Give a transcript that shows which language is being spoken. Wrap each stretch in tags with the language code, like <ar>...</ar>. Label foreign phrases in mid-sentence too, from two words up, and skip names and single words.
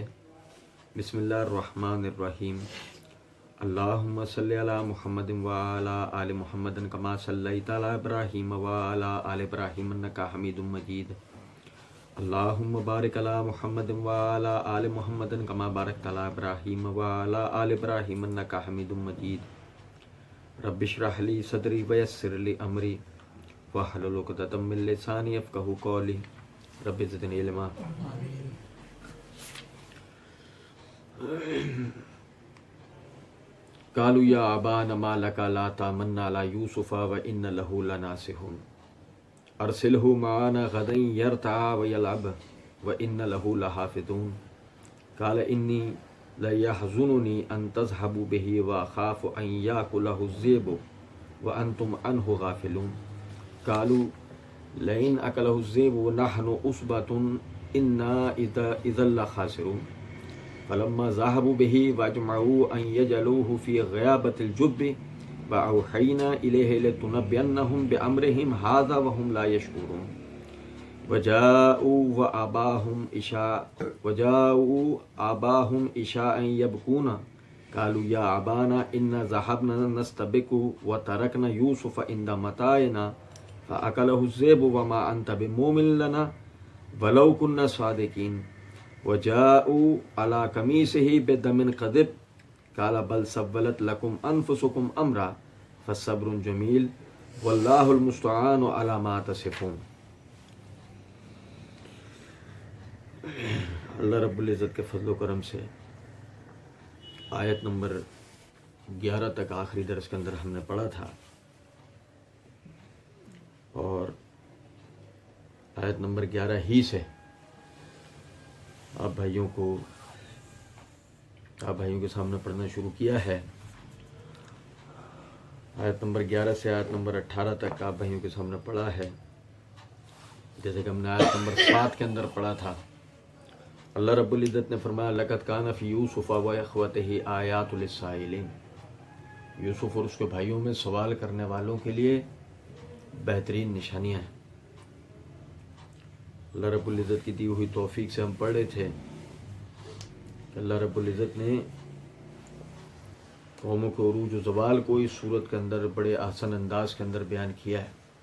<ar>بسم الله الرحمن الرحيم. اللهم صل على محمد وعلى آل محمد كما صليت على إبراهيم وعلى آل إبراهيم إنك حميد مجيد. اللهم بارك على محمد وعلى آل محمد كما باركت على إبراهيم وعلى آل إبراهيم إنك حميد مجيد. رب اشرح لي صدري ويسر لي أمري واحلل عقدة من لساني يفقهوا قولي. رب زدني علما. قالوا يا أبانا ما لك لا تأمنا على يوسف وإنا له لناصحون أرسله معنا غدا يرتع ويلعب وإنا له لحافظون. قال إني ليحزنني أن تذهبوا به وأخاف أن يأكله الذئب وأنتم عنه غافلون. قالوا لئن أكله الذئب ونحن عصبة إنا إذا لخاسرون. فلما ذهبوا به وأجمعوا أن يجعلوه في غيابت الجب وأوحينا إليه لتنبئنهم بأمرهم هذا وهم لا يشعرون. وجاءوا أباهم عشاء يبكون قالوا يا أبانا إنا ذهبنا نستبق وتركنا يوسف عند متاعنا فأكله الذئب وما أنت بمؤمن لنا ولو كنا صادقين. وجاءوا على قميصه بدم كذب قال بل سولت لكم أنفسكم أمرا فصبر جميل والله المستعان على ما تصفون.</ar> <hi>अल्लाह रब्बुल इज़्ज़त के फज़ल व करम से आयत नंबर 11 तक आखिरी दर्स के अंदर हमने पढ़ा था और आयत नंबर 11 ही से आप भाइयों के सामने पढ़ना शुरू किया है। आयत नंबर 11 से आयत नंबर 18 तक आप भाइयों के सामने पढ़ा है। जैसे कि हमने आयत नंबर 7 के अंदर पढ़ा था, अल्लाह रब्बुल इज़्ज़त ने फरमाया</hi> <ar>لقد كان في يوسف وإخوته آيات للسائلين.</ar> <hi>यूसुफ और उसके भाइयों में सवाल करने वालों के लिए बेहतरीन निशानियाँ हैं। अल्लाह रब्बुल इज़्ज़त की दी हुई तौफीक से हम पढ़ रहे थे कि अल्लाह रब्बुल इज़्ज़त ने कौमों के उरूज व ज़वाल को इस सूरत के अंदर बड़े आसान अंदाज के अंदर बयान किया है।</hi>